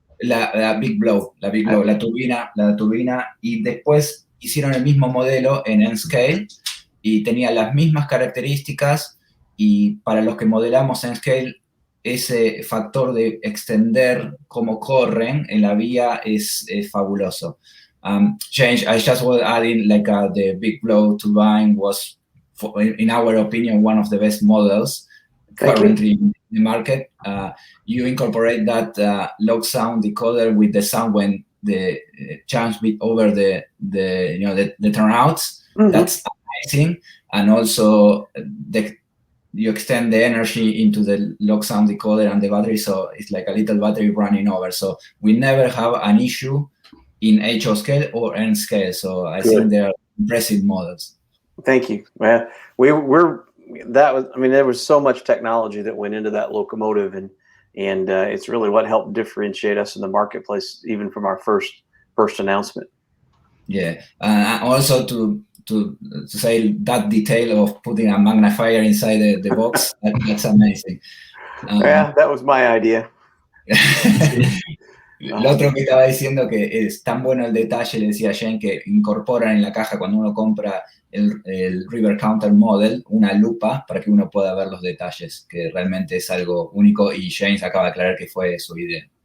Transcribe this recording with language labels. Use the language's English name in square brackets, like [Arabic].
[Spanish] La Big Blow, la turbina, y después hicieron el mismo modelo en N-Scale y tenía las mismas características. Y para los que modelamos en Scale, ese factor de extender cómo corren en la vía es fabuloso. [English] Change, I just was adding like the Big Blow turbine was, in our opinion, one of the best models currently in the market. You incorporate that log sound decoder with the sound when the chance bit over the turnouts. Mm-hmm. That's amazing. And also you extend the energy into the log sound decoder and the battery, so it's like a little battery running over. So we never have an issue in HO scale or N scale. So I think they're impressive models. Thank you. Well, there was so much technology that went into that locomotive, and it's really what helped differentiate us in the marketplace, even from our first announcement. Yeah, also to say that detail of putting a magnifier inside the box, that's amazing. Yeah, that was my idea. [Spanish] Lo otro que estaba diciendo que es tan bueno el detalle, le decía Jane, que incorporan en la caja cuando uno compra el River Counter Model una lupa para que uno pueda ver los detalles, que realmente es algo único y Jane acaba de aclarar que fue su idea.